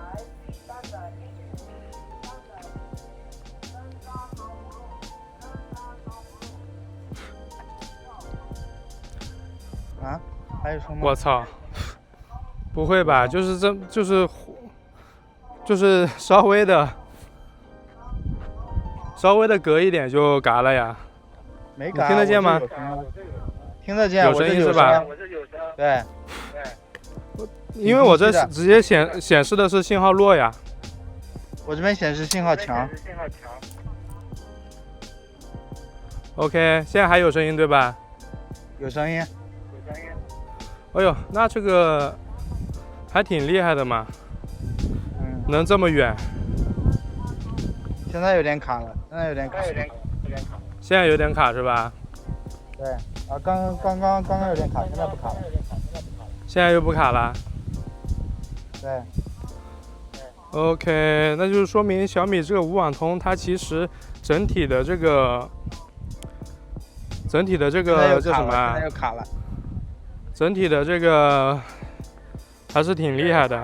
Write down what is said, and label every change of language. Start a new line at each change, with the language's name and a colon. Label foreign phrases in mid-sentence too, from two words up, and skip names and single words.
Chinese: 啊？還有什麼？我操！不會吧？就是稍微的隔一點就嘎了呀。沒嘎。聽得見嗎？聽得見，有聲音是吧？對。因為我這直接顯示的是信號弱呀。我這邊顯示信號強。 OK， 現在還有聲音對吧？有聲音。哎呦，那這個還挺厲害的嘛。能這麼遠。現在有點卡了，現在有點卡。現在有點卡是吧？對，啊，剛剛有點卡，現在不卡了。現在又不卡了。對。 OK， 那就是說明小米這個無網通，它其實整體的這個叫什麼啊？現在又卡了。整體的這個還是挺厲害的。